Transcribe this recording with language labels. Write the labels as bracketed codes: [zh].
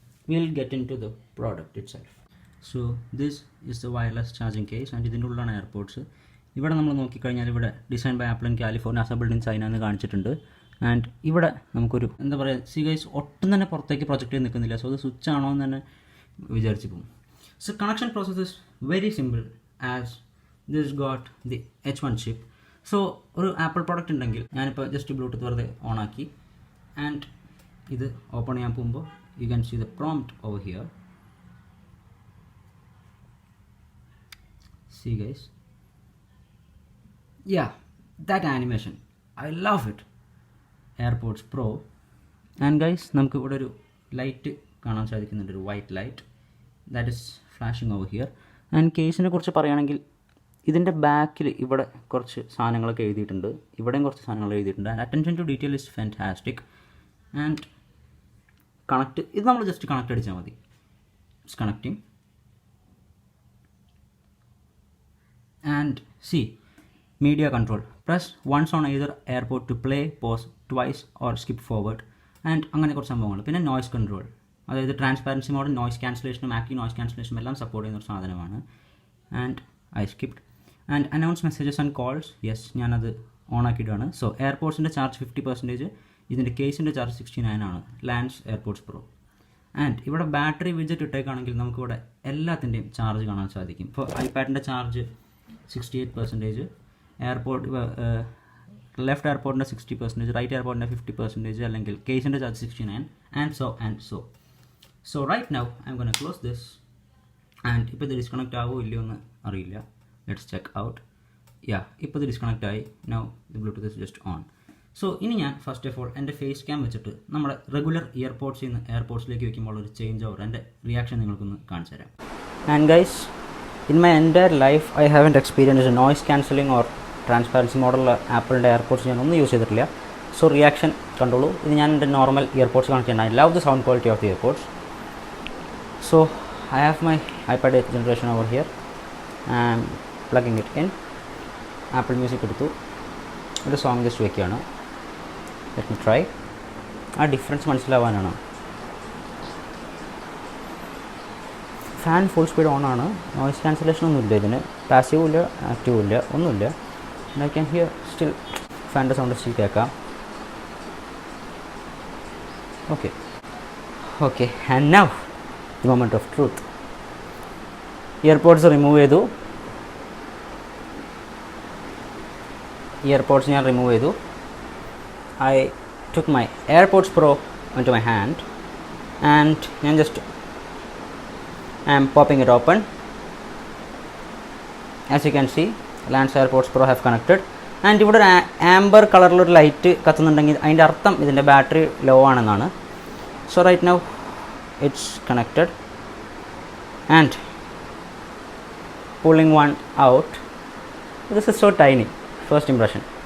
[en] Will get into the product itself. So this is the wireless charging case. [ml] And ഇതിൻ്റെ ഉള്ളിലാണ് AirPods. ഇവിടെ നമ്മൾ നോക്കിക്കഴിഞ്ഞാൽ ഇവിടെ [en] design by Apple in California, assembled in China [ml] എന്ന് കാണിച്ചിട്ടുണ്ട്. And ഇവിടെ നമുക്കൊരു എന്താ പറയുക, സി ഗൈസ് ഒട്ടും തന്നെ പുറത്തേക്ക് പ്രൊജക്റ്റ് ചെയ്ത് നിൽക്കുന്നില്ല. സോ ഇത് സ്വിച്ച് ആണോ എന്ന് തന്നെ വിചാരിച്ച് പോകും. [en] So connection process is very simple, as this got the H1 chip. [ml] So ഒരു ആപ്പിൾ പ്രോഡക്റ്റ് ഉണ്ടെങ്കിൽ ഞാനിപ്പോൾ ജസ്റ്റ് ബ്ലൂടൂത്ത് വെറുതെ ഓൺ ആക്കി ആൻഡ് ഇത് ഓപ്പൺ ചെയ്യാൻ പോകുമ്പോൾ [en] You can see the prompt over here. See guys, ya, that animation I love it. AirPods Pro. [ml] And guys നമുക്ക് ഇവിടെ ഒരു ലൈറ്റ് കാണാൻ സാധിക്കുന്നുണ്ട്, ഒരു white light [en] That is flashing over here. [ml] And കേസിനെ കുറിച്ച് പറയുകയാണെങ്കിൽ ഇതിൻ്റെ ബാക്കിൽ ഇവിടെ കുറച്ച് സാധനങ്ങളൊക്കെ എഴുതിയിട്ടുണ്ട്, ഇവിടെയും കുറച്ച് സാധനങ്ങൾ എഴുതിയിട്ടുണ്ട്. [en] And attention to detail is fantastic. And connect, [ml] ഇത് നമ്മൾ ജസ്റ്റ് കണക്ട് അടിച്ചാൽ മതി. [en] It's connecting. And see media control. Press once on either AirPod to play, pause, twice or skip forward. [ml] And അങ്ങനെ കുറച്ച് സംഭവങ്ങൾ. പിന്നെ നോയ്സ് കൺട്രോൾ, അതായത് transparency മോഡും noise ക്യാൻസലേഷനും active noise ക്യാൻസലേഷനും എല്ലാം സപ്പോർട്ട് ചെയ്യുന്ന ഒരു സാധനമാണ്. [en] And I skipped. And announce messages and calls, yes, [ml] ഞാനത് ഓൺ ആക്കിയിട്ടാണ്. സോ എയർപോഡ്സിൻ്റെ ചാർജ് 50%, ഇതിൻ്റെ കേസിൻ്റെ ചാർജ് 69 ആണ്. [en] Lands AirPods Pro. [ml] ആൻഡ് ഇവിടെ ബാറ്ററി വിഡ്ജറ്റ് ഇട്ടേക്കാണെങ്കിൽ നമുക്കിവിടെ എല്ലാത്തിൻ്റെയും ചാർജ് കാണാൻ സാധിക്കും. ഇപ്പോൾ ഐപാഡിൻ്റെ ചാർജ് 68%, എയർപോർട്ട് ലെഫ്റ്റ് എയർപോർട്ടിൻ്റെ 60%, റൈറ്റ് എയർപോർട്ടിൻ്റെ 50%, അല്ലെങ്കിൽ കേസിൻ്റെ charge 69 [en] And so right now I'm gonna close this. [ml] And ഇപ്പോൾ ഇത് ഡിസ്കണക്റ്റ് ആവുമോ ഇല്ലയോ എന്ന് അറിയില്ല. [en] Let's check out. [ml] യാ, ഇപ്പോൾ ഇത് ഡിസ്കണക്റ്റ് ആയി. [en] Now the Bluetooth is just on. [ml] So ഇനി ഞാൻ ഫസ്റ്റ് ഓഫ് ഓൾ എൻ്റെ ഫേസ് ക്യാം വെച്ചിട്ട് നമ്മുടെ റെഗുലർ ഇയർപോഡ്സിൽ നിന്ന് എയർപോഡ്സിലേക്ക് വയ്ക്കുമ്പോൾ ഒരു ചേഞ്ച് ഓവർ, എൻ്റെ റിയാക്ഷൻ നിങ്ങൾക്കൊന്ന് കാണിച്ചു തരാം. [en] and guys, in my entire life I haven't experienced noise cancelling or [ml] transparency മോഡലുള്ള ആപ്പിളിൻ്റെ എയർപോഡ്സ് ഞാനൊന്നും യൂസ് ചെയ്തിട്ടില്ല. സോ റിയാക്ഷൻ കണ്ടോളൂ. ഇത് ഞാൻ എൻ്റെ നോർമൽ ഇയർപോഡ്സ് കണക്ട് ചെയ്യുന്നത്. [en] I love the sound quality of the EarPods. So I have my iPad 8th generation over here. I am plugging it in. [ml] Apple music എടുത്തു, ഒരു song just വയ്ക്കുകയാണ്. [en] Let me try. [ml] ആ difference മനസ്സിലാവാനാണ്. Fan full speed on ആണ്. Noise cancellation ഒന്നുമില്ല ഇതിന്, പാസീവും ഇല്ല ആക്റ്റീവും ഇല്ല, ഒന്നുമില്ല. [en] I can hear still ഫാനിൻ്റെ sound still കേൾക്കാം. Okay okay and now the moment of truth. [ml] EarPods remove ചെയ്തു. ഇയർപോഡ്സ് ഞാൻ റിമൂവ് ചെയ്തു. [en] I took my AirPods Pro into my hand and I am popping it open. As you can see, Lance AirPods Pro have connected and [ml] ഇവിടെ ഒരു amber കളറിലൊരു light കത്തുന്നുണ്ടെങ്കിൽ അതിൻ്റെ അർത്ഥം ഇതിൻ്റെ battery law ആണെന്നാണ്. [en] So right now it's connected and pulling one out. This is so tiny, first impression.